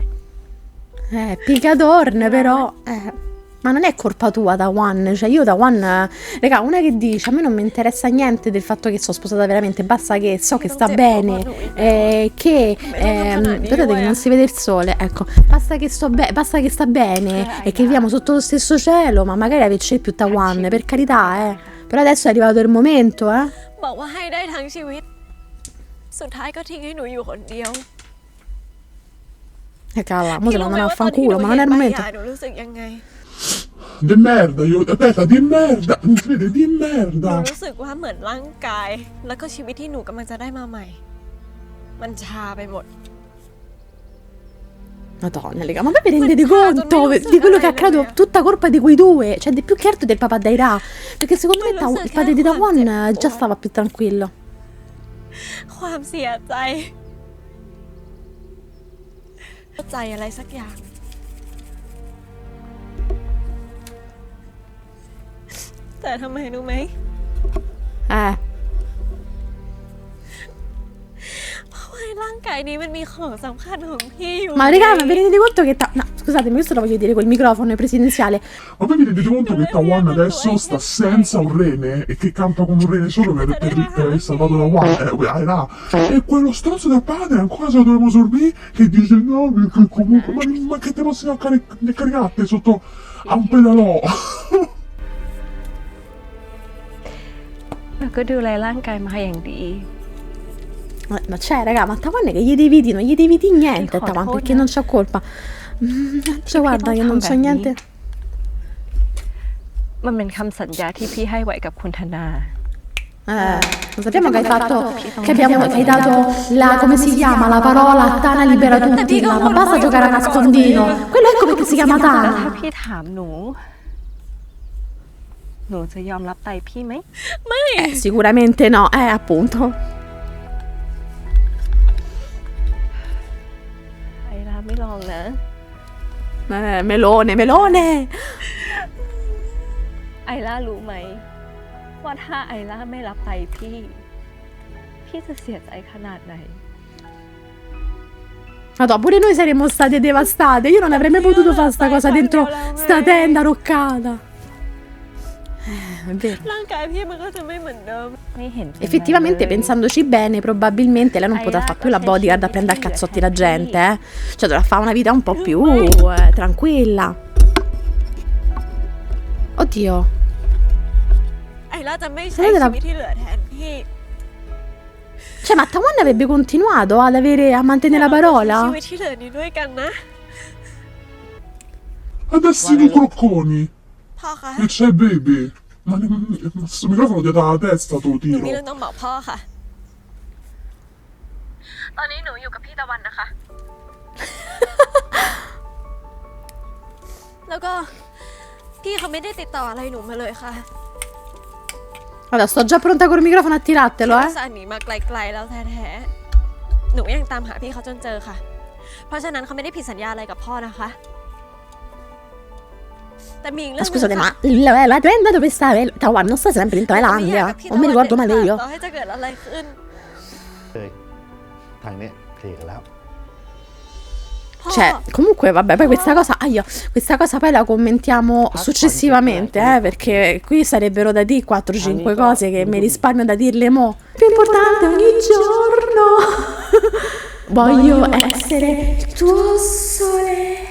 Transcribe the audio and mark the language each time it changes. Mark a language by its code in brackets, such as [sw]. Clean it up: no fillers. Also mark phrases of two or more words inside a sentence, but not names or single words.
[it] Picadorn però, ma non è colpa tua da One, cioè io da One, raga, una che dice a me non mi interessa niente del fatto che sono sposata veramente, basta che so che sta bene, che guardate che non si vede il sole, ecco, basta che sta bene e che viviamo sotto lo stesso cielo, ma magari averci più da One, per carità, però adesso è arrivato il momento, [th] บอกว่าให้ได้ทั้งชีวิต สุดท้ายก็ทิ้งให้หนูอยู่คนเดียว [it] cavolo, mo se lo mandano a fanculo, ma non è il momento. [th] หนูรู้สึกยังไง [it] Di merda, io, aspetta, di merda, si vede, di [th] หนู [it] merda. [th] รู้สึกว่าเหมือนร่างกาย แล้วก็ชีวิตที่หนูกำลังจะได้มาใหม่ มันชาไปหมด [it] Madonna, raga, ma voi vi rendete conto di quello che è accaduto? Tutta colpa di quei due, cioè di più che altro del papà Daira, perché secondo me il padre di Dawan già stava più tranquillo. [th] ความเสียใจเข้าใจอะไรสักอย่าง แต่ทำไมรู้ไหม เพราะว่าร่างกายนี้มันมีของสำคัญของพี่อยู่ [it] Ma raga, ma vi rendete conto che... No, scusatemi, questo lo voglio dire col microfono presidenziale. Ma voi vi rendete conto che Tawan adesso sta senza un rene e che campa con un rene solo per aver salvato la Wan? E quello stronzo del padre ancora se lo dobbiamo sorbire che dice no, perché comunque, ma che te possiamo caricare sotto a un pedalò? [th] แล้วก็ดูแลร่างกายมาอย่างดี [it] Ma c'è, raga, ma Tawan che gli devi dire? Non gli devi dire niente, Tawan, perché non c'ho colpa. Cioè, guarda che non so niente. [th] มันเป็นคำสัญญาที่พี่ให้ไว้กับคุณธนา [it] Lo sappiamo che hai fatto, che hai dato la, come si chiama, la parola Tana libera tutti, ma basta giocare a nascondino. Quello ecco perché si chiama [th] ถ้า [it] Tana. [th] พี่ถามหนู หนูจะยอมรับไปพี่ไหม [it] Sicuramente no, appunto. [th] ไอราไม่ลองนะ [it] Melone, melone. [th] ไอรารู้ไหม ว่าถ้าไอราไม่รับไปพี่พี่จะเสียใจขนาดไหน [it] Madonna, pure noi saremmo state devastate. Io non avrei mai potuto fare sta cosa dentro sta tenda roccata. È vero. [th] ร่างกายพี่มันก็จะไม่เหมือนเดิมไม่เห็น [it] Effettivamente, pensandoci bene, probabilmente lei non potrà fare più la bodyguard a prendere a cazzotti la gente, eh. Cioè, dovrà fare una vita un po' più tranquilla. Oddio. [th] ไอร่าจะไม่ใช้ชีวิตที่เหลือแทนพี่ [it] Cioè, ma Tawan avrebbe continuato a mantenere la [th] ชี [it] parola? [th] วิตที่เหลือนี้ด้วยกันนะ [it] Adesso i due crocconi. [th] พ่อคะ [it] E c'è baby. Ma questo microfono dietro la testa te lo [th] หนูมี [it] tiro. [th] เรื่องต้องบอกพ่อค่ะ ตอนนี้หนูอยู่กับพี่ตะวันนะคะ แล้วก็พี่เขาไม่ได้ติดต่ออะไรหนูมาเลยค่ะ [it] Allora, sto già pronta col microfono a tirartelo, [th] อุ [it] eh. [th] ตส่าห์หนีมาไกลๆแล้วแท้ๆ หนูยังตามหาพี่เขาจนเจอค่ะ เพราะฉะนั้นเขาไม่ได้ผิดสัญญาอะไรกับพ่อนะคะ แต่มีอีกเรื่ [it] Ma [th] อง [it] scusate, [th] หนึ่ง [it] ma la tenda dove sta? Tawan non sta sempre in [th] ค่ะ [it] Thailandia? [th] กับพี่ [it] Non mi ricordo male io. [th] ต่อให้จะเกิดอะไรขึ้น เลยทางเนี้ยเคลียร์กันแล้ว พ่อ [it] Cioè, comunque, vabbè, poi questa cosa poi la commentiamo successivamente, perché qui sarebbero da dire 4-5 cose che mi risparmio da dirle mo. Più importante ogni giorno. Voglio essere il tuo sole.